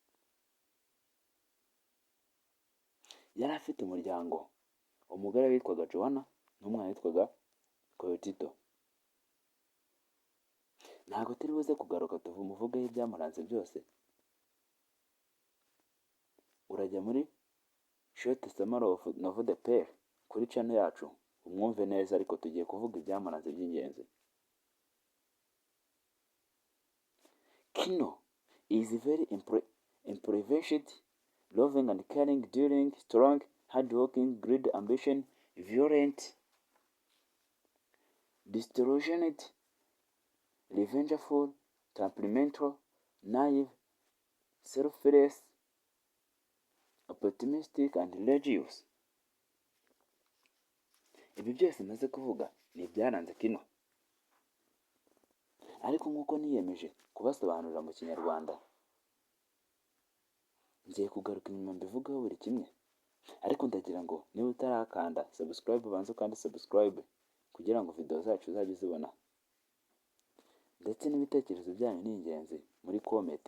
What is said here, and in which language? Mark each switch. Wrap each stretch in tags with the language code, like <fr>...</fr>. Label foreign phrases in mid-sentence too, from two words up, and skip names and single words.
<rw>Yari afite umuryango, umugore witwaga Joanna n'umwana witwaga Koyotito. Ntabwo turi buze kugaruka tumuvugeho ibyamuranze byose. Urajya muri</rw> <en>short summary of novel The Pearl</en> <rw>kuri channel yacu umwumve neza, ariko tugiye kuvuga ibyamuranze by'ingenzi.</rw> <en>Kino is very impoverished, loving and caring, daring, strong, hardworking, great ambition, violent, disillusioned, revengeful, temperamental, naive, selfless, optimistic and religious.</en> <rw>Ibi byose maze kuvuga ni ibyaranze Kino, ariko nk'uko niyemeje kubasobanurira mu kinyarwanda, ngiye kugaruka inyuma mbivugaho buri kimwe. Ariko ndagira ngo niba utarakanda subscribe ubanze ukande subscribe kugira ngo video zacu uzajye uzibona, ndetse n'ibitekerezo byanyu ni ingenzi muri comment.</rw>